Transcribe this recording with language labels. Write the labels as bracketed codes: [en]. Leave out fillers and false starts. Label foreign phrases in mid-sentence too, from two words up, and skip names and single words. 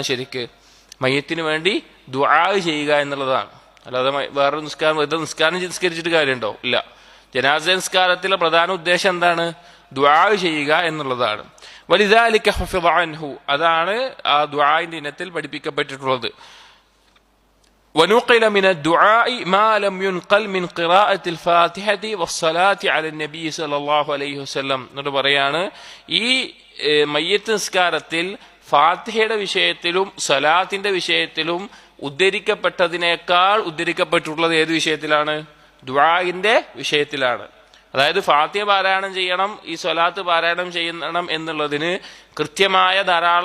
[ml] ശരിക്ക് മയ്യത്തിന് വേണ്ടി ദുആ ചെയ്യുക എന്നുള്ളതാണ്. അല്ലാതെ വേറൊരു നിസ്കാരം നിസ്കരിച്ചിട്ട് കാര്യമുണ്ടോ? ഇല്ല. ജനാസ നിസ്കാരത്തിലെ പ്രധാന ഉദ്ദേശം എന്താണ്? ദുആ ചെയ്യുക എന്നുള്ളതാണ്. [ar] ولذلك حفظ عنه, [ml] അതാണ് ആ ദുആഇന്റെ ഇനത്തിൽ പഠിപ്പിക്കപ്പെട്ടിട്ടുള്ളത്. [ar] ونقل من الدعاء ما لم ينقل من قراءة الفاتحة والصلاة على النبي صلى الله عليه وسلم [ml] എന്ന് പറയാണ്, ഈ മയ്യത്ത് നിസ്കാരത്തിൽ ഫാത്തിഹയുടെ വിഷയത്തിലും സലാത്തിന്റെ വിഷയത്തിലും ഉദ്ധരിക്കപ്പെട്ടതിനേക്കാൾ ഉദ്ധരിക്കപ്പെട്ടിട്ടുള്ളത് ഏത് വിഷയത്തിലാണ്? ദുആഇന്റെ വിഷയത്തിലാണ്. അതായത് ഫാത്തിഹ പാരായണം ചെയ്യണം, ഈ സ്വലാത്ത് പാരായണം ചെയ്യണം എന്നുള്ളതിന് കൃത്യമായ ധാരാളം ഉദ്ധരണികളൊന്നുമില്ല.